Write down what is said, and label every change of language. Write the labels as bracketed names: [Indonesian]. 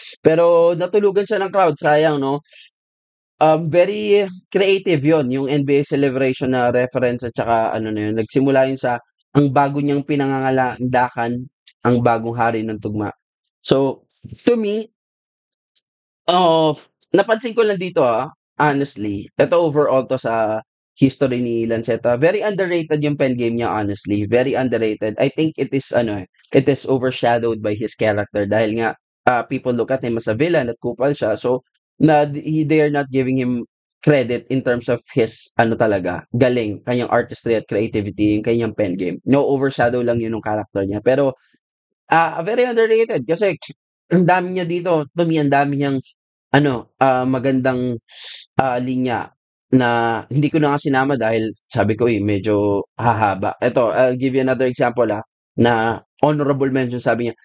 [Filipino] Pero natulugan siya ng crowd, sayang, no? Very creative yon yung NBA celebration na reference at saka ano na yun, nagsimula yun sa ang bago niyang pinangangalandakan, ang bagong hari ng tugma. [English] So, to me, [Filipino] napansin ko lang dito [English] honestly, ito overall to sa history ni Lanceta, very underrated yung pen game niya, honestly, very underrated. I think it is overshadowed by his character [Filipino] dahil nga [English] people look at him as a villain [Filipino] at kupal siya. [English] So, they are not giving him credit in terms of his talaga, galing, kanyang artistry at creativity, [Filipino] yung kanyang pen game. No, overshadow lang yun ng character niya. Pero very underrated kasi ang dami niya dito, to me, ang dami niyang magandang linya na hindi ko na nga sinama dahil sabi ko medyo hahaba. [English] Ito, I'll give you another example na honorable mention, [Filipino] sabi niya.